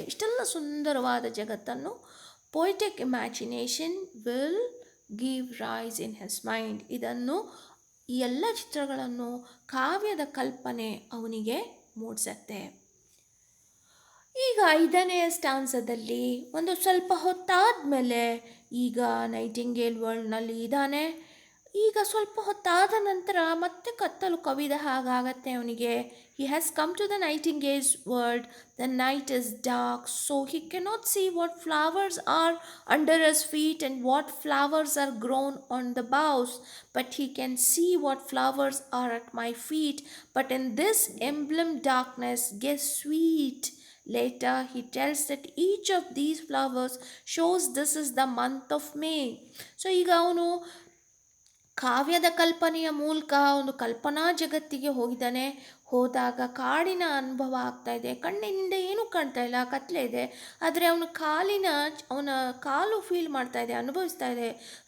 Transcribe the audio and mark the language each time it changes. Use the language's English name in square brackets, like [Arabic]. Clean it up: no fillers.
[Kannada] ಇಷ್ಟೆಲ್ಲ ಸುಂದರವಾದ ಜಗತ್ತನ್ನು [English] Poetic imagination will give rise in his mind. [Kannada] ಇದನ್ನು ಈ ಎಲ್ಲ ಚಿತ್ರಗಳನ್ನು ಕಾವ್ಯದ ಕಲ್ಪನೆ ಅವನಿಗೆ ಮೂಡಿಸತ್ತೆ. ಈಗ 5ನೇ ಸ್ಟಾನ್ಸದಲ್ಲಿ ಒಂದು ಸ್ವಲ್ಪ ಹೊತ್ತಾದಮೇಲೆ ಈಗ ನೈಟಿಂಗೇಲ್ ವರ್ಲ್ಡ್ನಲ್ಲಿ ಇದ್ದಾನೆ. ಈಗ ಸ್ವಲ್ಪ ಹೊತ್ತಾದ ನಂತರ ಮತ್ತೆ ಕತ್ತಲು ಕವಿದ ಹಾಗಾಗತ್ತೆ ಅವನಿಗೆ. [English] He has come to the nightingale's world. The night is dark, so he cannot see what flowers are under his feet and what flowers are grown on the boughs. But he can see what flowers are at my feet. But in this emblem darkness gets sweet. Later, he tells that each of these flowers shows this is the month of May. [Kannada] So, ಈಗ ಅವನು ಕಾವ್ಯದ ಕಲ್ಪನೆಯ ಮೂಲಕ ಒಂದು ಕಲ್ಪನಾ ಜಗತ್ತಿಗೆ ಹೋಗಿದ್ದಾನೆ. ಹೋದಾಗ ಕಾಡಿನ ಅನುಭವ ಆಗ್ತಾ ಇದೆ. ಕಣ್ಣಿನಿಂದ ಏನೂ ಕಾಣ್ತಾ ಇಲ್ಲ, ಕತ್ಲೆ ಇದೆ. ಆದರೆ ಅವನ ಕಾಲು ಫೀಲ್ ಮಾಡ್ತಾ ಇದೆ, ಅನುಭವಿಸ್ತಾ ಇದೆ.